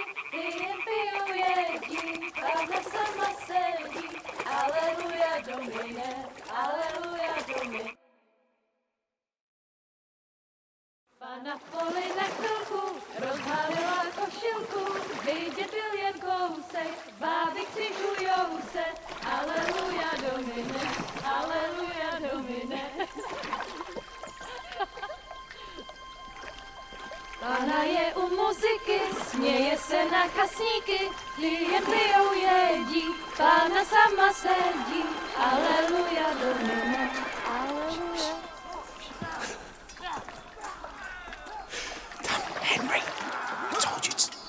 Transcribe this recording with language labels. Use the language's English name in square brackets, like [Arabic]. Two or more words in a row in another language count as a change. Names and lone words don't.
[Czech] Na poli na chvilku rozhalila košilku, vidět byl jen kousek, báby křižujou se, [Latin] aleluja domine, aleluja domine. [Czech] Pána je u muziky, směje se na kasníky, klient pijou jedí, Pána sama sedí, [Latin] aleluja domine, [Czech] aleluja. [English] Henry, I told you to...